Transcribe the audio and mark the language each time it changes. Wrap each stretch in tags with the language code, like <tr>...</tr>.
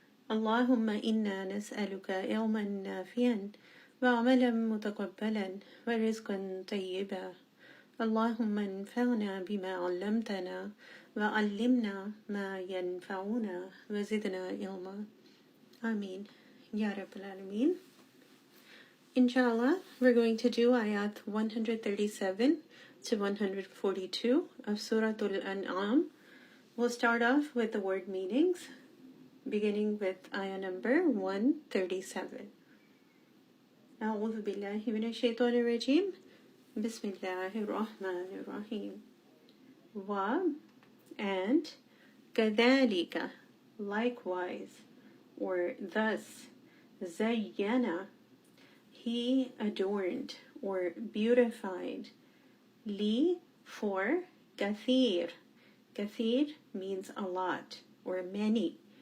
<ar>اللهم إنا نسألك علما نافعا وعملا متقبلا ورزقا طيبا. اللهم انفعنا بما علمتنا وعلمنا ما ينفعنا وزدنا علما. Aameen. Ya Rabbal Alameen.</ar> <en>Inshallah, we're going to do ayat 137 to 142 of Surah Anaam. We'll start off with the word meanings, beginning with ayah number 137.</en> <ar>أعوذ بالله من الشيطان الرجيم. بسم الله الرحمن الرحيم.</ar> <en>Wa, and كذلك, likewise, or thus. زينا, he adorned or beautified. Li, for. كثير, كثير means a lot or many.</en>